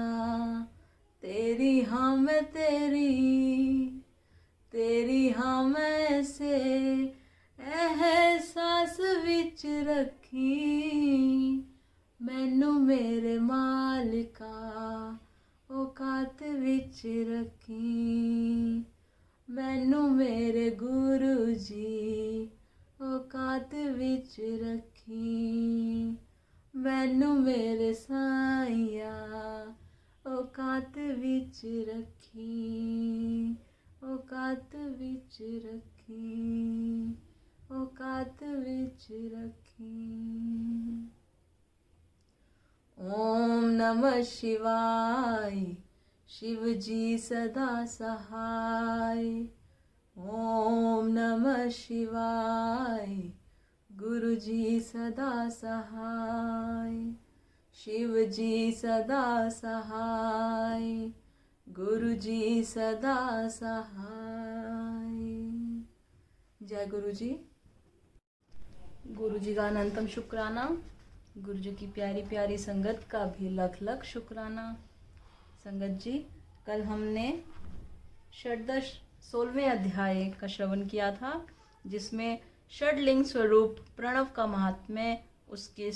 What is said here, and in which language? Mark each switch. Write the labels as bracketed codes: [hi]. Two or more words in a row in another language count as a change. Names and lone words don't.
[pa] ਤੇਰੀ ਹਾਂ ਮੈਂ ਤੇਰੀ, ਤੇਰੀ ਹਾਂ ਮੈਂ ਸੇ ਅਹਿਸਾਸ ਵਿਚ ਰੱਖੀ, ਮੈਨੂੰ ਮੇਰੇ ਮਾਲਿਕਾ ਔਕਾਤ ਵਿਚ ਰੱਖੀ, ਮੈਨੂੰ ਮੇਰੇ ਗੁਰੂ ਜੀ ਔਕਾਤ ਵਿਚ ਰੱਖੀ, ਮੈਨੂੰ ਮੇਰੇ ਸਾਈਆ ਔਕਾਤ ਵਿਚ ਰੱਖੀ, ਔਕਾਤ ਵਿਚ ਰੱਖੀ, ਔਕਾਤ ਵਿਚ ਰੱਖੀ। [sa] ओम नमः शिवाय, [hi] शिव जी सदा सहाय। [sa] ओम नमः शिवाय, [hi] गुरु जी सदा सहाय, शिव जी सदा सहाय, गुरु जी सदा सहाय। जय गुरु जी। गुरु जी का अनंतम शुक्राना, गुरु जी की प्यारी प्यारी संगत का भी लख लख शुक्राना। संगत जी, कल हमने षडदश 16वें अध्याय का श्रवण किया था, जिसमें षडलिंग स्वरूप प्रणव का महात्म्य, उसके